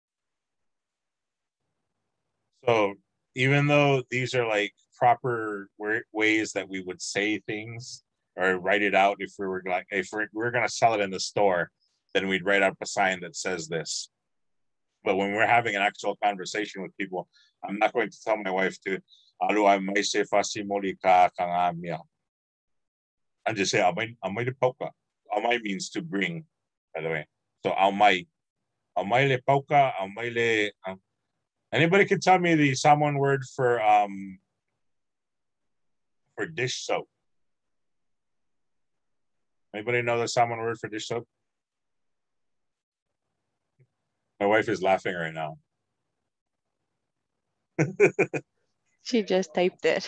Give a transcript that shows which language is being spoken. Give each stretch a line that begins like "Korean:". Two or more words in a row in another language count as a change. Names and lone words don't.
English: So even though these are like proper ways that we would say things or write it out, if we're gonna sell it in the store, then we'd write up a sign that says this. But when we're having an actual conversation with people, I'm not going to tell my wife to and just say
Samoan: amay le pauka.
English: Amay means to bring, by the way.
Samoan: So amay le pauka, amay le.
English: Anybody can tell me the Samoan word for dish soap? Anybody know the Samoan word for dish soap? My wife is laughing right now. She just typed it.